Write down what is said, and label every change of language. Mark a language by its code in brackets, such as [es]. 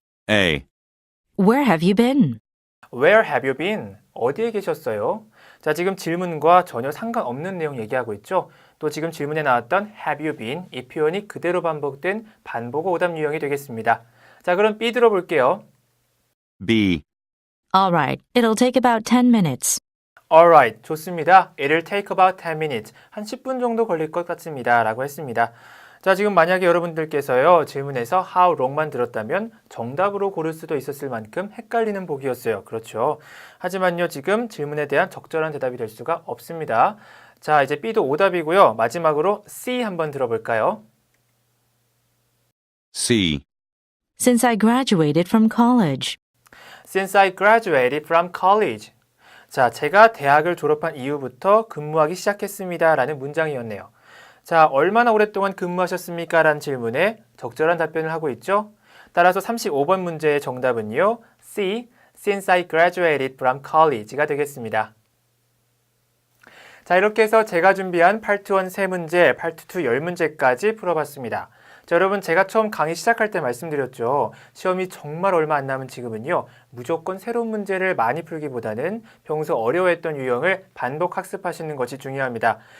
[en] A. Where have you been? Where have you been? [ko] 어디에 계셨어요? 자, 지금 질문과 전혀 상관없는 내용 얘기하고 있죠. 또 지금 질문에 나왔던 [en] have you been? [ko] 이 표현이 그대로 반복된 반복어 오답 유형이 되겠습니다. 자, 그럼 B 들어볼게요. [en] B. All right, it'll take about 10 minutes. Alright, [ko] 좋습니다. [en] It'll take about 10 minutes. [ko] 한 10분 정도 걸릴 것 같습니다. 라고 했습니다. 자, 지금 만약에 여러분들께서요, 질문에서 how long만 들었다면 정답으로 고를 수도 있었을 만큼 헷갈리는 보기였어요. 그렇죠. 하지만요, 지금 질문에 대한 적절한 대답이 될 수가 없습니다. 자, 이제 B도 오답이고요. 마지막으로 C 한번 들어볼까요? [en] C. Since I graduated from college. Since I graduated from college. [ko] 자, 제가 대학을 졸업한 이후부터 근무하기 시작했습니다. 라는 문장이었네요. 자, 얼마나 오랫동안 근무하셨습니까? 라는 질문에 적절한 답변을 하고 있죠. 따라서 35번 문제의 정답은요. [en] C. Since I graduated from college [ko] 가 되겠습니다. 자, 이렇게 해서 제가 준비한 파트 1 3문제, 파트 2 10문제까지 풀어봤습니다. 자, 여러분 제가 처음 강의 시작할 때 말씀드렸죠. 시험이 정말 얼마 안 남은 지금은요. 무조건 새로운 문제를 많이 풀기보다는 평소 어려워했던 유형을 반복 학습하시는 것이 중요합니다.